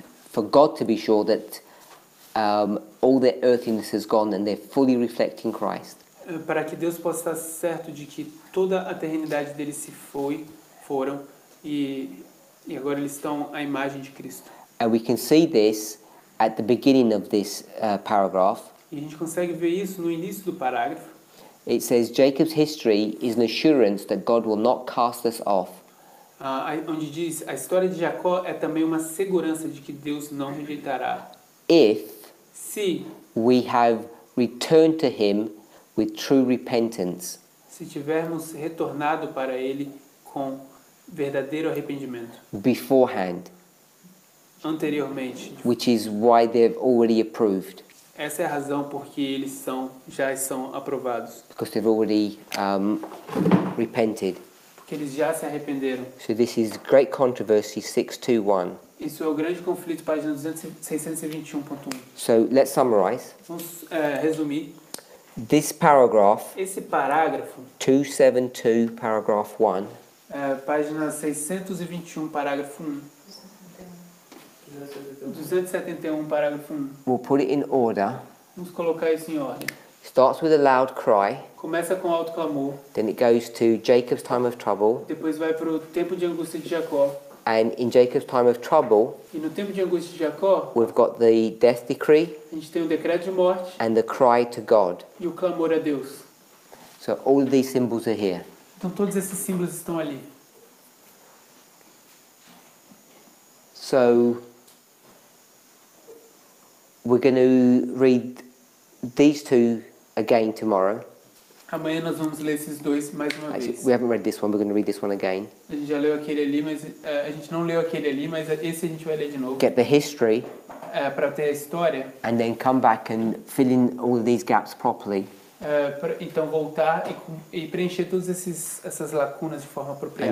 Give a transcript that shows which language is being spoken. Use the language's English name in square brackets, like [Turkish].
[English] for God to be sure that all their earthiness has gone and they're fully reflecting Christ. [Portuguese] Para que Deus possa estar certo de que toda a eternidade deles foram e agora eles estão à imagem de Cristo. [English] And we can see this at the beginning of this paragraph. [Portuguese] E a gente consegue ver isso no início do parágrafo. [English] It says Jacob's history is an assurance that God will not cast us off. [Portuguese] Onde diz, a história de Jacó é também uma segurança de que Deus não rejeitará. [English] Se we have returned to him with true repentance. [Portuguese] Se tivermos retornado para ele com verdadeiro arrependimento. [English] Beforehand. [Portuguese] Anteriormente. [English] Which is why they've already approved. [Portuguese] Essa é a razão porque eles já são aprovados. [English] Because they've already repented. [Portuguese] Porque eles já se arrependeram. [English] So this is Great Controversy 621. [Portuguese] Isso é o grande conflito, página 621.1. [English] So let's summarize. [Portuguese] Vamos resumir. [English] This paragraph, [Portuguese] esse parágrafo, [English] 272, paragraph 1, [Portuguese] página 621, parágrafo 1. 271, parágrafo 1. [English] We'll put it in order. [Portuguese] Vamos colocar isso em ordem. [English] Starts with a loud cry. [Portuguese] Começa com alto clamor. [English] Then it goes to Jacob's time of trouble. [Portuguese] Depois vai para o tempo de angústia de Jacó. [English] And in Jacob's time of trouble, [Portuguese] e no tempo de angústia de Jacó, [English] we've got the death decree. [Portuguese] A gente tem o decreto de morte. [English] And the cry to God. [Portuguese] E o clamor a Deus. [English] So all of these symbols are here. [Portuguese] Então todos esses símbolos estão ali. [English] So we're going to read these two again tomorrow. [Portuguese] Amanhã nós vamos ler esses dois mais uma vez. [English] We haven't read this one, we're going to read this one again. [Portuguese] A gente já leu aquele ali, mas a gente não leu aquele ali, mas esse a gente vai ler de novo. [English] Get the history. [Portuguese] Para ter a história. [English] And then come back and fill in all of these gaps properly. [Portuguese] Então voltar e preencher todas essas lacunas de forma apropriada.